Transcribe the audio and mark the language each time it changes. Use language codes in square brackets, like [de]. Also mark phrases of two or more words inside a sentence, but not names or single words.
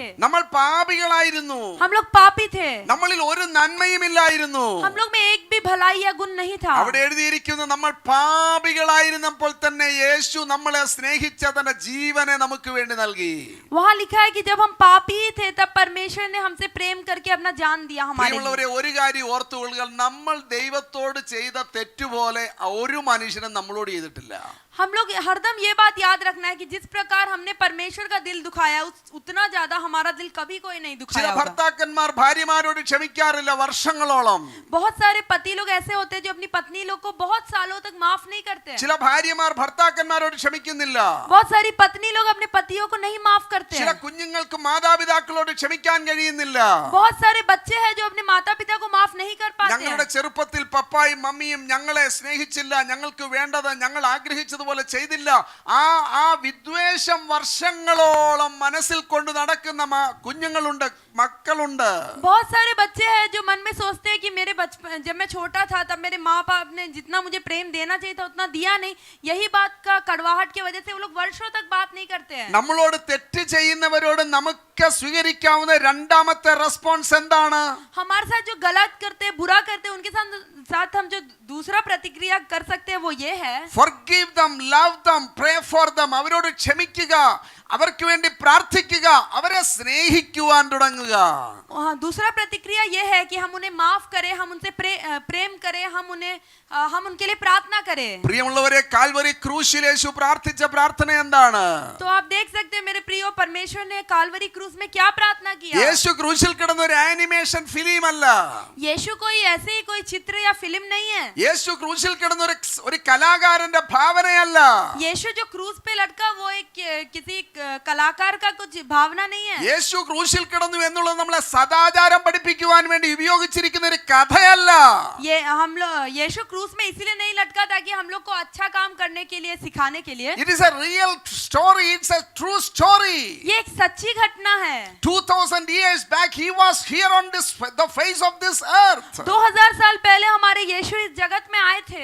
[ml] നമ്മൾ പാപികളായിരുന്നു. [hi] हम लोग पापी थे। [ml] നമ്മളിൽ ഒരു നന്മയും ഇല്ലായിരുന്നു. [hi] हम लोग में एक भी भलाई या गुण नहीं था। [ml] അവിടെ എഴുതിയിരിക്കുന്നു, നമ്മൾ പാപികളായിരുന്നപ്പോൾ തന്നെ യേശു നമ്മളെ സ്നേഹിച്ച തന്റെ ജീവനെ നമുക്ക് വേണ്ടി നൽകി. [hi] वहाँ लिखा है कि जब हम पापी थे तब परमेश्वर ने हमसे प्रेम करके अपना जान दिया हमारे लिए। [ml] ഒരു കാര്യം ഓർത്തുകൊള്ളുക, നമ്മൾ ദൈവത്തോട് ചെയ്ത തെറ്റുപോലെ ഒരു മനുഷ്യനും നമ്മളോട് ചെയ്തിട്ടില്ല. [hi] हम लोग हरदम ये बात याद रखना है कि जिस प्रकार हमने परमेश्वर का दिल दुखाया उतना ज्यादा हमारा दिल कभी कोई नहीं [ml] ചില [hi] दुखाया होगा। [ml] ഭർത്താക്കന്മാർ ഭാര്യമാരോട് ക്ഷമിക്കാറില്ല വർഷങ്ങളോളം. [hi] बहुत सारे पति लोग ऐसे होते हैं जो अपनी पत्नी लोग को बहुत सालों तक माफ नहीं करते हैं। [ml] ചില ഭാര്യമാർ ഭർത്താക്കന്മാരോട് ക്ഷമിക്കുന്നില്ല. [hi] बहुत सारी पत्नी लोग अपने पतियों को नहीं माफ करते [ml] ചില [hi] हैं। [ml] കുഞ്ഞുങ്ങൾക്ക് മാതാപിതാക്കളോട് ക്ഷമിക്കാൻ കഴിയുന്നില്ല. [hi] बहुत सारे बच्चे हैं जो अपने माता पिता को माफ नहीं कर पाते [ml] ഞങ്ങളുടെ [hi] हैं। [ml] ചെറുപ്പത്തിൽ പപ്പായും മമ്മിയും ഞങ്ങളെ സ്നേഹിച്ചില്ല, ഞങ്ങൾക്ക് വേണ്ടത് ഞങ്ങൾ ആഗ്രഹിച്ചതുപോലെ ചെയ്തില്ല. ആ വിദ്വേഷം വർഷങ്ങളോളം മനസ്സിൽ കൊണ്ട് നടക്കുന്ന കുഞ്ഞുങ്ങളുണ്ട്, മക്കളുണ്ട്. [hi] बहुत सारे बच्चे हैं जो मन में सोचते हैं कि मेरे बचपन जब मैं छोटा था तब मेरे माँ बाप ने जितना मुझे प्रेम देना चाहिए था उतना दिया नहीं। यही बात का कड़वाहट की वजह से वो लोग वर्षों तक बात नहीं करते हैं। [ml] നമ്മളോട് തെറ്റ് ചെയ്യുന്നവരോട് നമുക്ക് സ്വീകരിക്കാവുന്ന രണ്ടാമത്തെ റെസ്പോൺസ് എന്താണ്? [hi] हमारे साथ जो गलत करते हैं, बुरा करते हैं, उनके साथ हम जो दूसरा प्रतिक्रिया कर सकते हैं वो ये है, [en] forgive them, love them, pray for them. [ml] അവരോട് ക്ഷമിക്കുക, അവർക്ക് വേണ്ടി പ്രാർത്ഥിക്കുക, അവരെ സ്നേഹിക്കുവാൻ തുടങ്ങുക. [hi] हाँ, दूसरा प्रतिक्रिया ये है कि हम उन्हें माफ करें, हम उनसे प्रेम करें, हम उनके लिए प्रार्थना करें. [ml] പ്രിയമുള്ളവരെ, കാൽവരി ക്രൂശിൽ യേശു പ്രാർത്ഥിച്ച പ്രാർത്ഥന എന്താണ്? [hi] तो आप देख सकते हैं मेरे प्रियो, परमेश्वर ने कालवरी क्रूस में क्या प्रार्थना किया. [ml] യേശു ക്രൂശിൽ കിടന്ന ഒരു [en] animation film [ml] അല്ല. [hi] यीशु कोई ऐसे ही कोई चित्र या फिल्म नहीं है. [ml] യേശു ക്രൂശിൽ കിടന്ന ഒരു കലാകാരന്റെ ഭാവനയല്ല. [hi] यीशु जो क्रूस पे लटका वो एक किसी कलाकार का कुछ भावना नहीं है. [ml] യേശു ക്രൂശിൽ കിടന്നു എന്നുള്ളത് നമ്മളെ സദാചാരം പഠിപ്പിക്കുവാൻ വേണ്ടി ഉപയോഗിച്ചിരിക്കുന്ന ഒരു കഥയല്ല. [hi] ये हम लोग यीशु क्रूस में इसीलिए नहीं लटका ताकि हम लोग को अच्छा काम करने के लिए, सिखाने के लिए. [en] It is a real story. It's a true story. [hi] ये एक सच्ची घटना है. [en] 2000 years back he was here on the face of this earth. [hi] 2000 साल पहले हमारे यीशु इस जगत में आए थे.